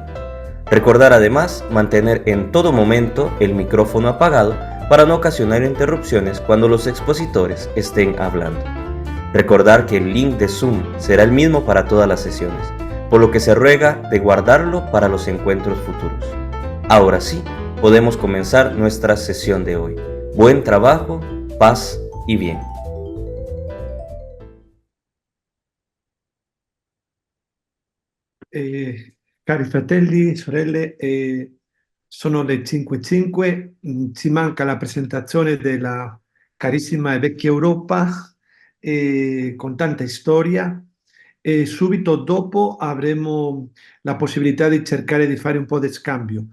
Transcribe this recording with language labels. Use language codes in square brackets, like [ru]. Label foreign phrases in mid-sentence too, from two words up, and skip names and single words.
[es] Recordar además mantener en todo momento el micrófono apagado para no ocasionar interrupciones cuando los expositores estén hablando. Recordar que el link de Zoom será el mismo para todas las sesiones. por lo que se ruega de guardarlo para los encuentros futuros. Ahora sí, podemos comenzar nuestra sesión de hoy. Buen trabajo, paz y bien. [it] Cari fratelli, sorelle, sono le 5:05, ci manca la presentazione della carissima e vecchia Europa con tanta storia e subito dopo avremo la possibilità di cercare di fare un po' di scambio.